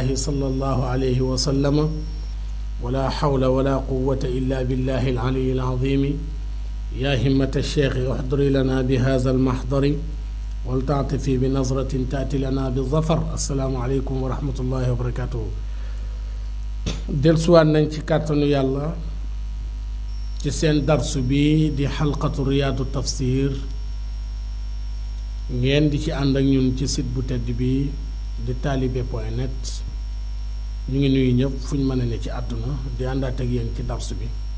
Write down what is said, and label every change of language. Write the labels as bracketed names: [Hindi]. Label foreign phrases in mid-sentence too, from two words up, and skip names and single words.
[Arabic] صلى الله عليه وسلم ولا حول ولا قوة إلا بالله العلي العظيم يا همة الشيخ احضري لنا بهذا المحضر ولتعطفي بنظرة تأتي لنا بالظفر السلام عليكم ورحمة الله وبركاته [Wolof] delsuwaat nañ ci kàttanu yàlla ci seen darsu bi di xalqatu riyaadu tafsir ngeen di ci ànd ak ñun ci site bu tedd bi di taalibe.net ñu ngi nuyu ñëpp fu ñu mën a ne ci àdduna di àndaat ak yéen ci darsu bi